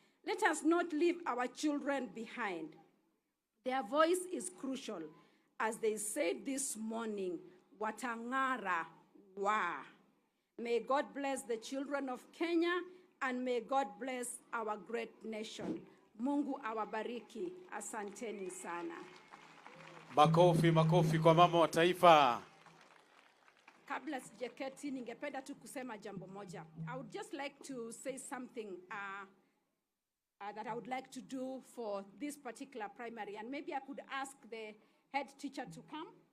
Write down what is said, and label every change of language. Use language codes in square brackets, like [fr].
[en] Let us not leave our children behind. Their voice is crucial. As they said this morning, [sw] watangara wa. [en] May God bless the children of Kenya, and may God bless our great nation. [sw] Mungu awabariki. Asanteni sana. Makofi, makofi kwa mama wa taifa. Kabla sijaketi, ningependa tu kusema jambo moja. [en] I would just like to say something that I would like to do for this particular primary, and maybe I could ask the head teacher to come.